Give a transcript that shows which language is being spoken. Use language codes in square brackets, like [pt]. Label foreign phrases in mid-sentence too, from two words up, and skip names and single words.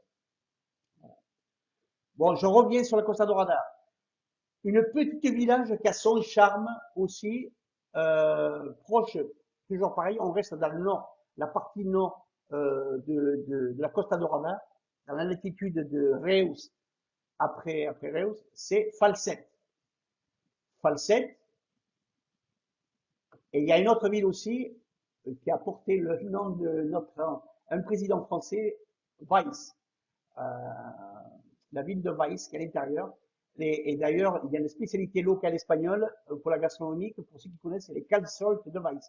[fr] Voilà. Bon, je reviens sur la Costa Dorada. Une petite village qui a son charme aussi, proche, toujours pareil, on reste dans le nord, la partie nord de la Costa Dorada, dans la latitude de Reus, après Reus, c'est Falset. Falset. Et il y a une autre ville aussi qui a porté le nom de un président français, Weiss. La ville de Weiss qui est à l'intérieur. Et d'ailleurs, il y a une spécialité locale espagnole pour la gastronomie, pour ceux qui connaissent, c'est les calçols de Weiss.